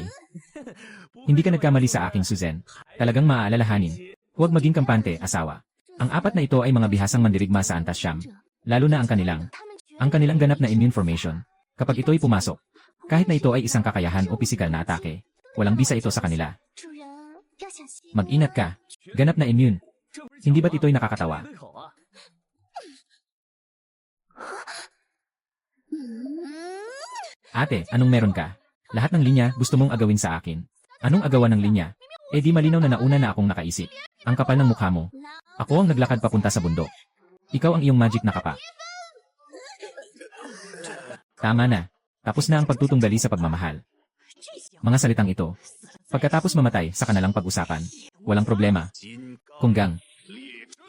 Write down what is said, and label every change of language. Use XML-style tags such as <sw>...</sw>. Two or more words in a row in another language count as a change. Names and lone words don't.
<tl>Hindi ka nagkamali sa aking Suzen. Talagang maaalalahanin. Huwag maging kampante, asawa. Ang apat na ito ay mga bihasang mandirigma sa Antas Siam. Lalo na ang kanilang.</tl> <zh>他们觉</zh> <tl>Ang kanilang ganap na</tl> <en>immune formation.</en> <tl>Kapag ito'y pumasok, kahit na ito ay isang kakayahan o pisikal na atake, walang bisa ito sa kanila.</tl> <zh>主人要小心。</zh> <tl>Mag-inat ka. Ganap na immune.</tl> <zh>这不是</zh> <tl>Hindi ba't ito'y nakakatawa?</tl> <zh>对口啊？</zh> <tl>Ate, anong meron ka? Lahat ng linya gusto mong agawin sa akin. Anong agawan ng linya? Eh di malinaw na nauna na akong nakaisip. Ang kapal ng mukha mo. Ako ang naglakad papunta sa bundok. Ikaw ang iyong magic na kapa. Tama na. Tapos na ang pagtutunggali sa pagmamahal. Mga salitang ito. Pagkatapos mamatay, saka na lang pag-usapan. Walang problema.</tl> <zh>金刚</zh> <tl>Kunggang.</tl> <zh>列传，</zh>